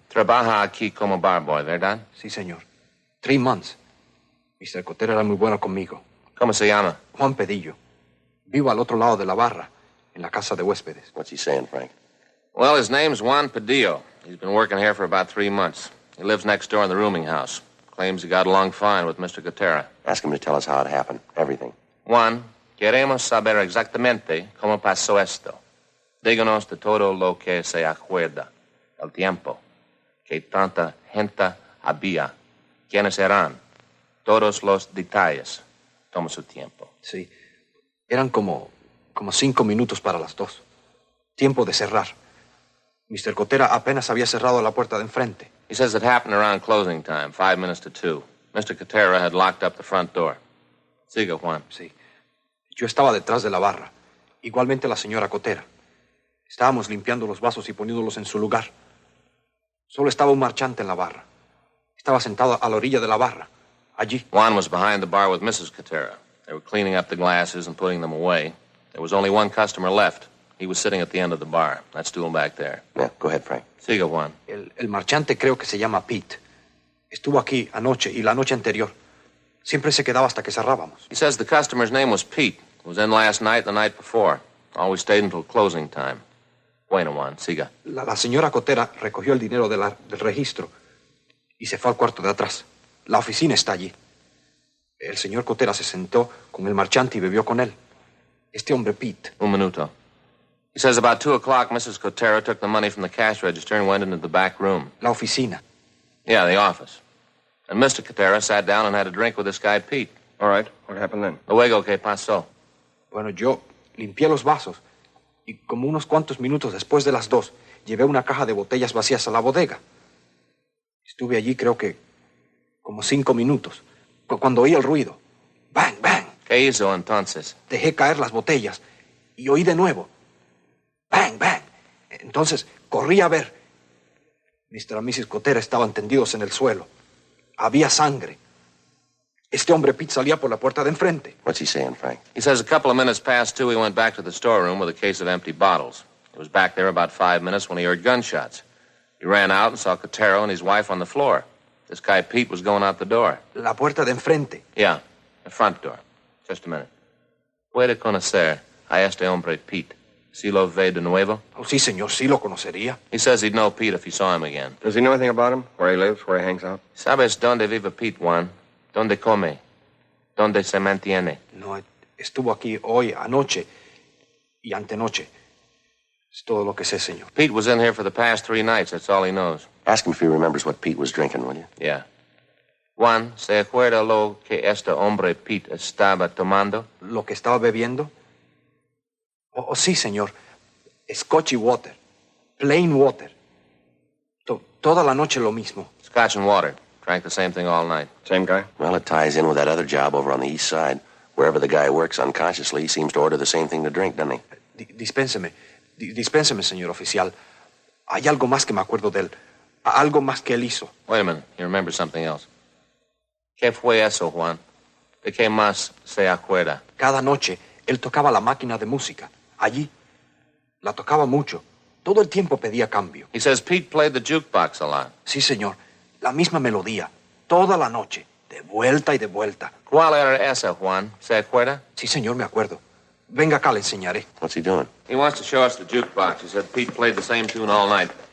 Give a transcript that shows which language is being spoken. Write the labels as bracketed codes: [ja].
[es] Trabaja aquí como bar boy, ¿verdad? Sí, señor. [en] 3 months. Mr. [es] Cotero era muy bueno conmigo. ¿Cómo se llama? Juan Pedillo. Vivo al otro lado de la barra, en la casa de huéspedes. [en] What's he saying, Frank? Well, his name's Juan Padillo. He's been working here for about 3 months. He lives next door in the rooming house. Claims he got along fine with Mr. Gutierrez. Ask him to tell us how it happened. Everything. [es] Juan, queremos saber exactamente cómo pasó esto. Díganos de todo lo que se acuerda. El tiempo. Que tanta gente había. ¿Quiénes eran? Todos los detalles. Toma su tiempo. Sí. Eran como 5 minutos para las 2. Tiempo de cerrar. Mr. Cotera apenas había cerrado la puerta de enfrente. [en] He says it happened around closing time, 5 minutes to 2. Mr. Cotera had locked up the front door. [es] Siga, Juan. Sí. Yo estaba detrás de la barra. Igualmente la señora Cotera. Estábamos limpiando los vasos y poniéndolos en su lugar. Solo estaba un marchante en la barra. Estaba sentado a la orilla de la barra. Allí. [en] Juan was behind the bar with Mrs. Cotera. They were cleaning up the glasses and putting them away. There was only one customer left. He was sitting at the end of the bar. That stool back there. Yeah, go ahead, Frank. [es] Siga, Juan. El marchante creo que se llama Pete. Estuvo aquí anoche y la noche anterior. Siempre se quedaba hasta que cerrábamos. [en] He says the customer's name was Pete. Was in last night, the night before. Always stayed until closing time. [es] Bueno, Juan, siga. La señora Cotera recogió el dinero del registro y se fue al cuarto de atrás. La oficina está allí. El señor Cotera se sentó con el marchante y bebió con él. Este hombre, Pete. Un minuto. [en] He says about 2 o'clock, Mrs. Cotera took the money from the cash register and went into the back room. [es] La oficina. [en] Yeah, the office. And Mr. Cotera sat down and had a drink with this guy, Pete. All right. What happened then? [es] Luego, ¿qué pasó? Bueno, yo limpié los vasos y como unos cuantos minutos después de las 2, llevé una caja de botellas vacías a la bodega. Estuve allí creo que como 5 minutos, cuando oí el ruido. ¡Bang, bang! ¿Qué hizo entonces? Dejé caer las botellas y oí de nuevo. ¡Bang, bang! Entonces corrí a ver. Mr. y Mrs. Cotera estaban tendidos en el suelo. Había sangre. Este hombre Pete salía por la puerta de enfrente. [en] What's he saying, Frank? He says a couple of minutes past 2, he went back to the storeroom with a case of empty bottles. He was back there about 5 minutes when he heard gunshots. He ran out and saw Cotero and his wife on the floor. This guy Pete was going out the door. [es] La puerta de enfrente. [en] Yeah, the front door. Just a minute. [es] ¿Puede conocer a este hombre Pete? ¿Si lo ve de nuevo? Oh, sí, señor, sí lo conocería. [en] He says he'd know Pete if he saw him again. Does he know anything about him? Where he lives? Where he hangs out? [es] ¿Sabes dónde vive Pete, Juan? ¿Dónde come? ¿Dónde se mantiene? No, estuvo aquí hoy, anoche y antenoche. Es todo lo que sé, señor. [en] Pete was in here for the past 3 nights. That's all he knows. Ask him if he remembers what Pete was drinking, will you? Yeah. [es] Juan, ¿se acuerda lo que este hombre Pete estaba tomando? ¿Lo que estaba bebiendo? Oh, sí, señor. Scotch y water. [en] Plain water. [es] Toda la noche lo mismo. [en] Scotch and water. Drank the same thing all night. Same guy? Well, it ties in with that other job over on the east side. Wherever the guy works unconsciously, he seems to order the same thing to drink, doesn't he? [es] Dispénseme, señor oficial. Hay algo más que me acuerdo de él. Algo más que él hizo. [en] Wait a minute. You remember something else. [es] ¿Qué fue eso, Juan? ¿De qué más se acuerda? Cada noche, él tocaba la máquina de música. Allí. La tocaba mucho. Todo el tiempo pedía cambio. [en] He says Pete played the jukebox a lot. [es] Sí, señor. La misma melodía. Toda la noche. De vuelta y de vuelta. ¿Cuál era esa, Juan? ¿Se acuerda? Sí, señor, me acuerdo. Venga acá, le enseñaré. [en] What's he doing? He wants to show us the jukebox. He said Pete played the same tune all night.